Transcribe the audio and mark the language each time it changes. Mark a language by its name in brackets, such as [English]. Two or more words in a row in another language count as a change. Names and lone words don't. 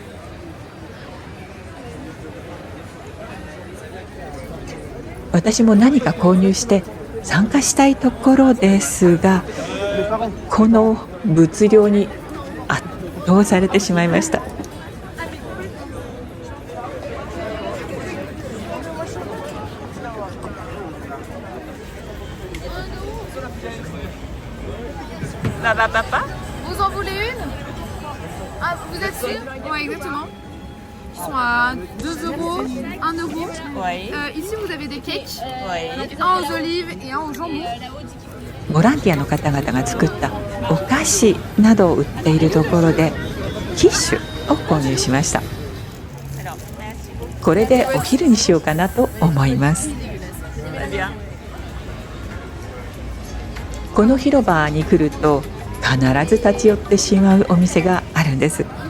[Japanese] 私も何か購入して参加したいところですが、この物量に圧倒されてしまいました。 [French] Vous en voulez une? Ah, vous êtes sûr? Ouais, exactement. Ils sont à 2 euros, 1 euro. Oui. Ici, vous avez des cakes. Oui. Donc, un aux olives et un au jambon. [Japanese] ボランティアの方々が作ったお菓子などを売っているところでキッシュを購入しました。これでお昼にしようかなと思います。この広場に来ると必ず立ち寄ってしまうお店があるんです。